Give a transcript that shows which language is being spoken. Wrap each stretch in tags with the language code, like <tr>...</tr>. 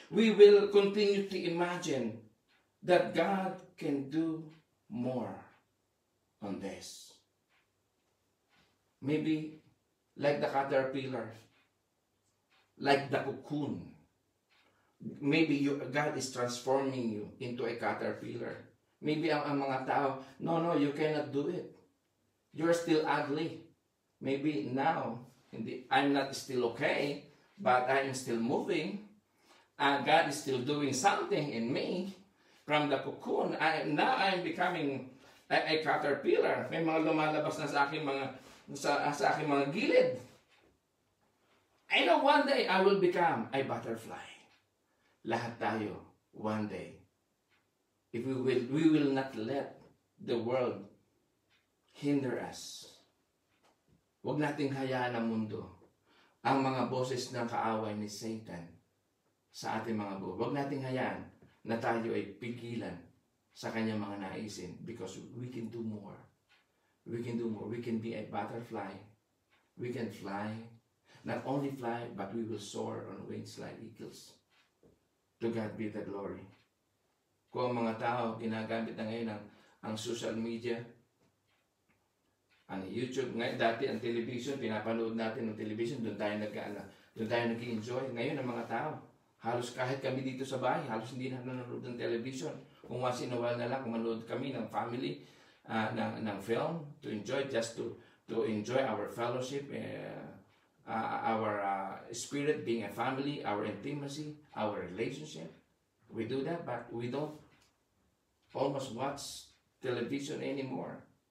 <en>We will continue to imagine that God can do more on this. Maybe like the caterpillar, like the cocoon. Maybe God is transforming you into a caterpillar. Maybe</en> <tl>ang mga tao,</tl> <en>no, you cannot do it. You're still ugly. Maybe now, I'm not still okay, but I am still moving. God is still doing something in me. From the cocoon, now I'm becoming a caterpillar.</en> <tl>May mga lumalabas na sa aking mga gilid.</tl> <en>I know one day I will become a butterfly.</en> <tl>Lahat tayo,</tl> <en>one day. If we will not let the world hinder us.</en> <tl>Huwag nating hayaan ang mundo, ang mga boses ng kaaway ni Satan sa ating mga buhay. Huwag nating hayaan na tayo ay pigilan sa kanyang mga naisin</tl> <en>because we can do more. We can do more. We can be a butterfly. We can fly. Not only fly, but we will soar on wings like eagles. To God be the glory.</en> <tl>Kung ang mga tao ginagamit na ngayon ang social media, ang YouTube, ngayon dati ang television, pinapanood natin ng television, doon tayo nag-enjoy. Ngayon ang mga tao, halos kahit kami dito sa bahay, halos hindi na nanonood ng television.</tl> <en>Kung once in a while</en> <tl>na lang, kung manood kami ng</tl> <en>family, ng film, to enjoy, just to enjoy our fellowship, our spirit being a family, our intimacy, our relationship. We do that, but we don't almost watch television anymore.</en>